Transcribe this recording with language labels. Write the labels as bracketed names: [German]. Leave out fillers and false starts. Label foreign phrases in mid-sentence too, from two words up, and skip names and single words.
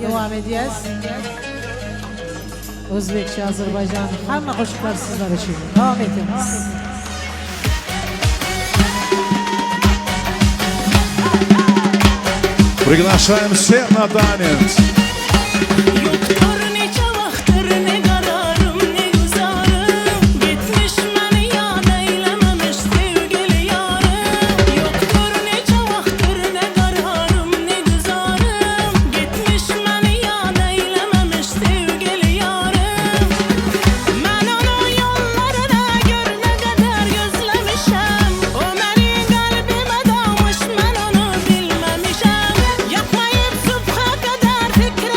[Turkish] devam edeceğiz. Özbekçe, Azerbaycan, [Uzbek] hamma qo'shiqlar sizlar uchun. Devam etamiz. [Russian] Приглашаем всех на танец. [Azerbaijani] Yoktur neçə vaxtdır ne qararım ne güzarım Getmiş məni yad eyləməmiş sevgili yarım Yoktur neçə vaxtır ne qararım ne güzarım Getmiş məni yad eyləməmiş sevgili yarım Mən onun yollarına gör nə qədər gözləmişəm O məni qəlbimə dalmış mən onu bilməmişəm Yapmayıb subha qədər